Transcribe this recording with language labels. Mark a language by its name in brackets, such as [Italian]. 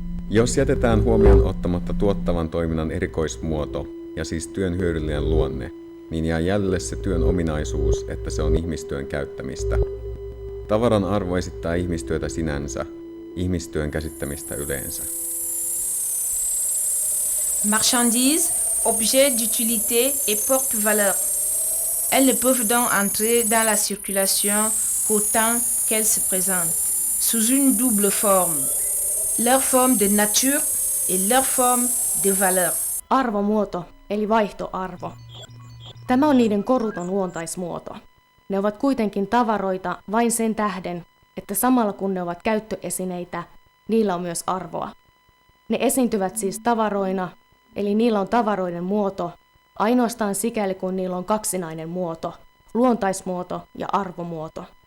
[Finnish] Jos jätetään huomioon ottamatta tuottavan toiminnan erikoismuoto ja siis työn hyödyllinen luonne, niin jää jäljelle se työn ominaisuus, että se on ihmistyön käyttämistä. Tavaran arvo esittää ihmistyötä sinänsä, ihmistyön käsittämistä yleensä. [French] Marchandises, objets d'utilité et porte-valeur. Elles ne peuvent donc entrer dans la circulation qu'autant qu'elles se présentent, sous une double forme. Leur forme de nature et leur forme de valeur. [Finnish] Arvomuoto eli vaihtoarvo. Tämä on niiden koruton luontaismuoto. Ne ovat kuitenkin tavaroita vain sen tähden, että samalla kun ne ovat käyttöesineitä, niillä on myös arvoa. Ne esiintyvät siis tavaroina, eli niillä on tavaroiden muoto, ainoastaan sikäli kun niillä on kaksinainen muoto, luontaismuoto ja arvomuoto.